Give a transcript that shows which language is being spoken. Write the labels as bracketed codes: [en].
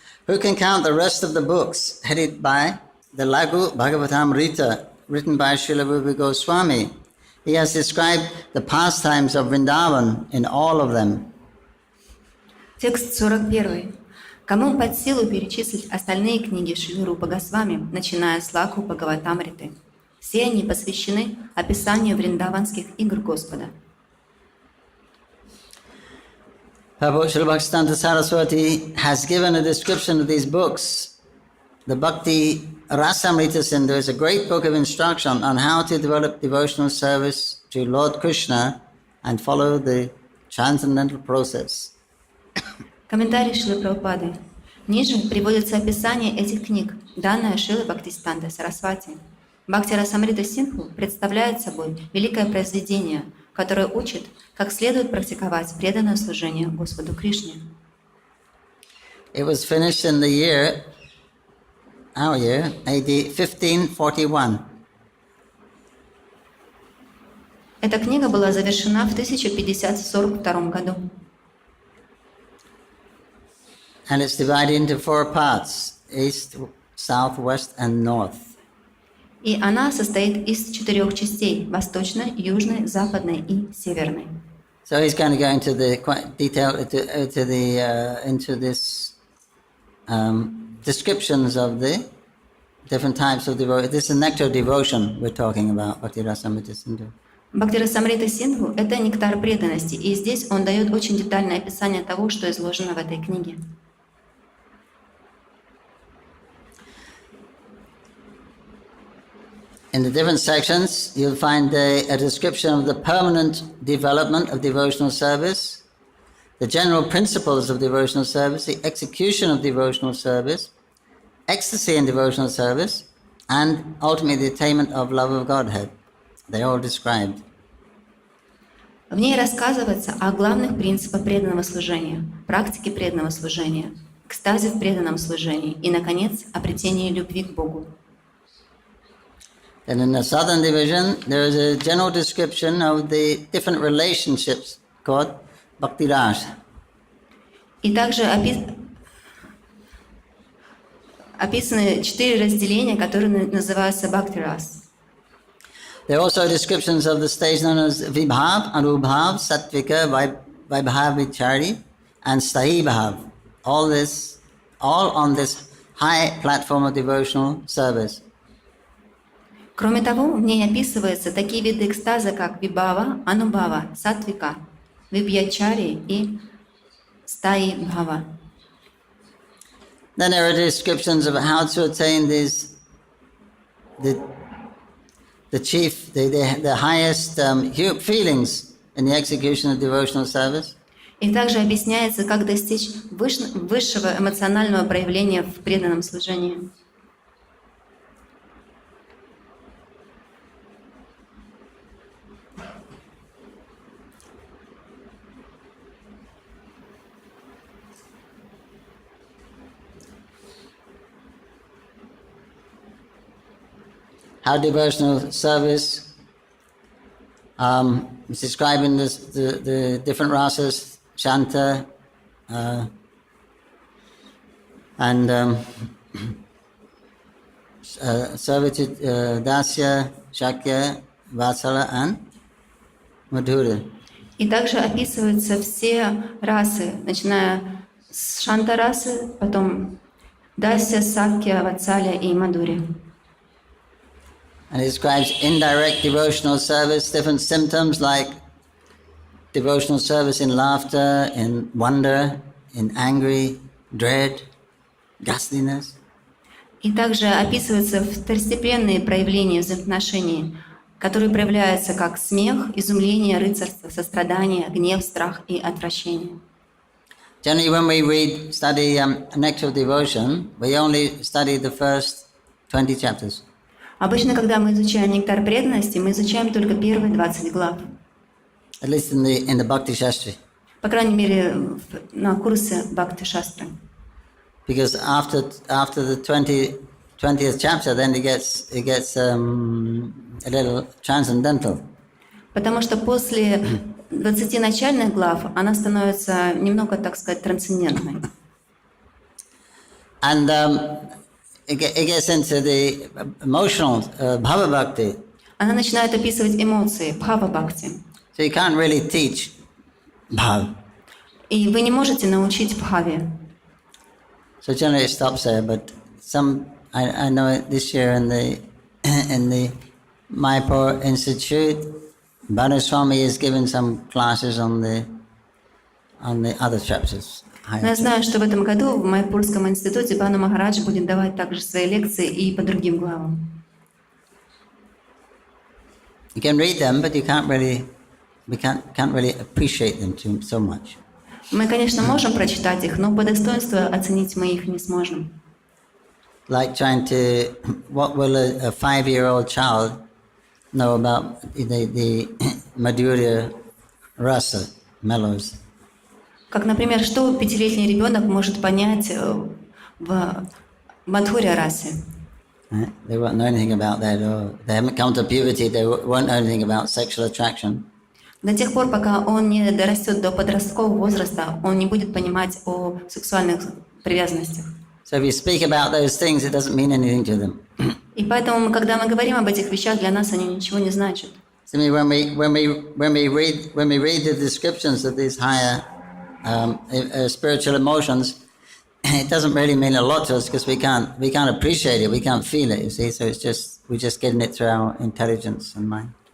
[en] Who can count the rest of the books headed by the Lagu Bhagavatamrita written by Srila Rupa Goswami? He has described the pastimes of Vrindavan in all of them. [ru] Текст 41. Кому под силу перечислить остальные книги Шрилы Рупа Госвами, начиная с Лагу Бхагаватамриты? Все они посвящены описанию вриндаванских игр Господа. [en] Prabhu Srila Bhaktisiddhanta Saraswati has given a description of these books. The Bhakti Rasamrita Sindhu is a great book of instruction on how to develop devotional service to Lord Krishna and follow the transcendental process. [ru] Комментарий Шрилы Прабхупады. Ниже приводится описание этих книг, данное Шрилой Бхактисидантой Сарасвати. Бхакти-расамрита Синдху представляет собой великое произведение, которое учит, как следует практиковать преданное служение Господу Кришне. [en] It was finished in the year, our year, AD 1541. [ru] Эта книга была завершена в 1542 году. [en] And it's divided into 4 parts, east, south, west and north. [ru] И она состоит из 4 частей: восточной, южной, западной и северной. [en] So he's going to go into the quite detail into this descriptions of the different types of devotion. This is nectar devotion we're talking about, Bhakti Rasamrita Sindhu. [ru] Бхакти-расамрита Синдху — это нектар преданности, и здесь он дает очень детальное описание того, что изложено в этой книге. [en] In the different sections, you'll find a description of the permanent development of devotional service, the general principles of devotional service, the execution of devotional service, ecstasy in devotional service, and ultimately the attainment of love of Godhead. They're all described. [ru] В ней рассказывается о главных принципах преданного служения, практике преданного служения, экстазе в преданном служении и, наконец, обретении любви к Богу. [en] And in the southern division, there is a general description of the different relationships called Bhakti Rasa. [ru] И также описаны 4 разделения, которые называются Бхакти-рас. [en] There are also descriptions of the stage known as Vibhav, Anubhav, Sattvika, Vaibhavichari, and Sthayi Bhav. All on this high platform of devotional service. [ru] Кроме того, в ней описываются такие виды экстаза, как Вибхава, Анубхава, Саттвика, Вибхачари и Стаи Бхава. [en] Then there are descriptions of how to attain the highest feelings in the execution of devotional service. [ru] И также объясняется, как достичь высшего эмоционального проявления в преданном служении. [en] How devotional service is describing the different rasas, Shanta, and servitude, Dasya, Shakya, Vatsala and Madhura. [ru] И также описываются все расы, начиная с Шанта-расы, потом Дасya, Сакья, Ватсаля и Мадури. [en] And it describes indirect devotional service, different symptoms like devotional service in laughter, in wonder, in angry, dread, ghastliness. [ru] И также описываются второстепенные проявления взаимоотношений, которые проявляются как смех, изумление, рыцарство, сострадание, гнев, страх и отвращение. [en] Generally, when we study Nectar of Devotion, we only study the first 20 chapters. [ru] Обычно, когда мы изучаем нектар преданности, мы изучаем только первые 20 глав. [en] At least in the Bhakti Shastri. [ru] По крайней мере, на курсе Бхакти-шастры. [en] Because after the 20th chapter, then it gets a little transcendental. [ru] Потому что после 20 начальных глав она становится немного, так сказать, трансцендентной. [en] And it gets into the emotional bhava bhakti. [ru] Она начинает описывать эмоции, бхава-бхакти. [en] So you can't really teach bhav. [ru] И вы не можете научить бхаве. [en] So generally it stops there, but I know this year in the Mayapur Institute, Bhanu Swami is giving some classes on the other chapters. [ru] Но я знаю, что в этом году в Майпурском институте Бхану Махарадж будет давать также свои лекции и по другим главам. [en] You can read them, but you can't really we can't really appreciate them so much. [ru] Мы, конечно, можем прочитать их, но по достоинству оценить мы их не сможем. [en] Like trying to, what will a 5-year-old child know about the Madhya rasa, mellows? [ru] Как, например, что 5-летний ребенок может понять в Мадхуря-расе? [en] They won't know anything about that, or they haven't come to puberty, they won't know anything about sexual attraction. [ru] До тех пор, пока он не дорастет до подросткового возраста, он не будет понимать о сексуальных привязанностях. [en] So if you speak about those things, it doesn't mean anything to them. [ru] И поэтому, когда мы говорим об этих вещах, для нас они ничего не значат. [en] So when we read the descriptions of these higher spiritual emotions, it doesn't really mean a lot to us because we can't appreciate it, we can't feel it. You see, so we're just getting it through our intelligence and mind.